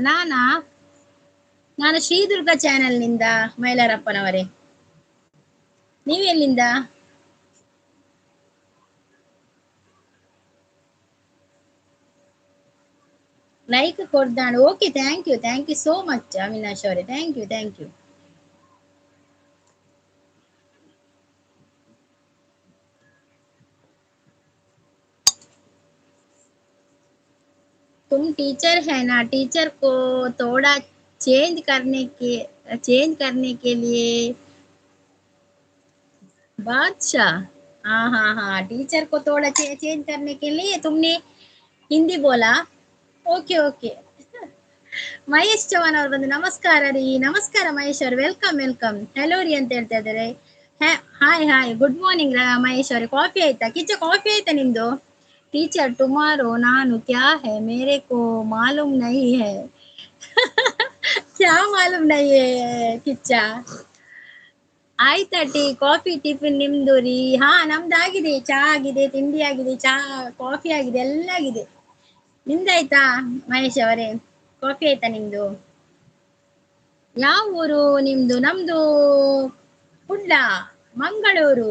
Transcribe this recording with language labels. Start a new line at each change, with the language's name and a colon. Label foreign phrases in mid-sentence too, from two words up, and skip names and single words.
Kannada: ನಾನು ಶ್ರೀದುರ್ಗ ಚಾನೆಲ್ ನಿಂದ ಮೈಲಾರಪ್ಪನವರೇ. ನೀವು ಎಲ್ಲಿಂದ? ಲೈಕ್ ಕೊಡ್ದಾಣ. ಓಕೆ,
English: thank you so much
Kannada: ಅವಿನಾಶ್ ಅವರೇ,
English: thank you.
Hindi: तुम टीचर है ना, टीचर को थोड़ा चेंज करने के लिए बादशाह। हाँ, टीचर को थोड़ा चेंज करने के लिए तुमने हिंदी बोला।
Kannada: ಓಕೆ. ಮಹೇಶ್ ಚೌಹಾನ್ ಅವ್ರು ಬಂದು ನಮಸ್ಕಾರ ರೀ. ನಮಸ್ಕಾರ ಮಹೇಶ್ ಅವ್ರು, ವೆಲ್ಕಮ್. ಹೆಲೋ ರೀ ಅಂತ ಹೇಳ್ತಾ ಇದ್ದಾರೆ.
English: hi good morning
Kannada: ಮಹೇಶ್ ಅವ್ರೆ. ಕಾಫಿ ಆಯ್ತಾ ಕಿಚ್ಚ? ಕಾಫಿ ಆಯ್ತಾ ನಿಮ್ದು?
English: teacher tomorrow
Hindi: नानु क्या है मेरे को मालूम नहीं है। क्या मालूम नहीं है ಕಿಚ್ಚ?
Kannada: ಆಯ್ತಾ ಟೀ ಕಾಫಿ ಟಿಫಿನ್ ನಿಮ್ದು ರೀ? ಹಾ, ನಮ್ದಾಗಿದೆ. ಚಾ ಆಗಿದೆ, ತಿಂಡಿ ಆಗಿದೆ, ಕಾಫಿ ಆಗಿದೆ, ಎಲ್ಲ ಆಗಿದೆ. ನಿಮ್ದಾಯ್ತಾ ಮಹೇಶ್ ಅವರೇ? ಕಾಫಿ ಆಯ್ತಾ ನಿಮ್ದು? ಯಾವ ಊರು ನಿಮ್ದು? ನಮ್ದು ಕುಡ್ಲ, ಮಂಗಳೂರು.